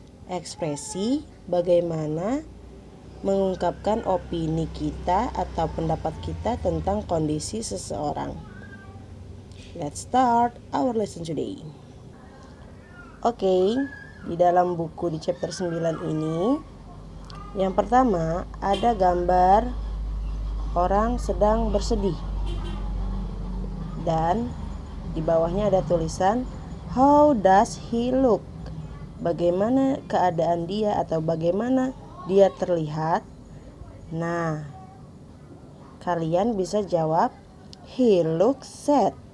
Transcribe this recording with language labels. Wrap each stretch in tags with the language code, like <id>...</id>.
<id>Ekspresi bagaimana mengungkapkan opini kita atau pendapat kita tentang kondisi seseorang.</id> <en>Let's start our lesson today.</en> <id>Oke, di dalam buku di chapter 9 ini, yang pertama ada gambar orang sedang bersedih. Dan di bawahnya ada tulisan</id> <en>how does he look?</en> <id>Bagaimana keadaan dia atau bagaimana dia terlihat? Nah, kalian bisa jawab</id> <en>he looks sad.</en>